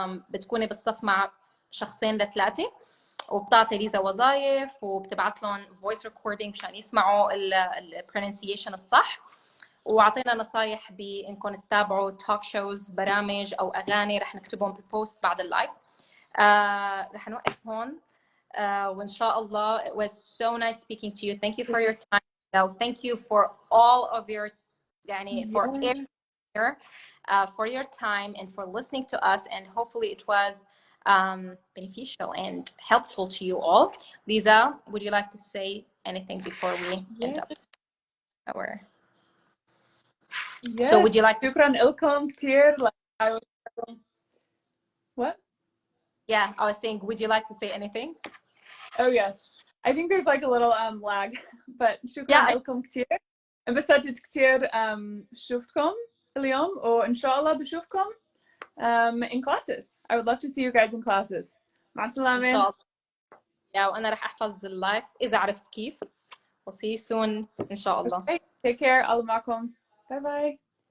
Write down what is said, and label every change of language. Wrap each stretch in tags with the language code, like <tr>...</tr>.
<ar>بتكوني بالصف مع شخصين ل3، وبتعطي ليزا وظائف وبتبعت لهم فويس ريكوردينج مشان يسمعوا البرونسيشن الصح. واعطينا نصايح بانكم تتابعوا توك شوز، برامج او اغاني رح نكتبهم بالبوست بعد اللايف. رح نوقف هون. وان شاء الله.</ar> <en>It was so nice speaking to you. Thank you for your time. So thank you for all of your يعني for here, for your time and for listening to us, and hopefully it was beneficial and helpful to you all. Lisa, would you like to say anything before we end up our Yes. So would you like to...</en> <ar>شكرا لكم كتير.</ar> <en>What? Yeah, I was saying, would you like to say anything? Oh yes. I think there's like a little lag, but</en> <ar>شكرا لكم كتير. انبسطت كتير شفتكم اليوم، وإن شاء الله بشوفكم</ar> <en>in classes. I would love to see you guys in classes.</en> <ar>مع السلامة. إن شاء الله. وأنا رح أحفظ اللايف إذا عرفت كيف.</ar> <en>We'll see you soon</en> <ar>إن شاء الله.</ar> <en>Okay. Take care.</en> <ar>الله معكم.</ar> <en>Bye bye.</en>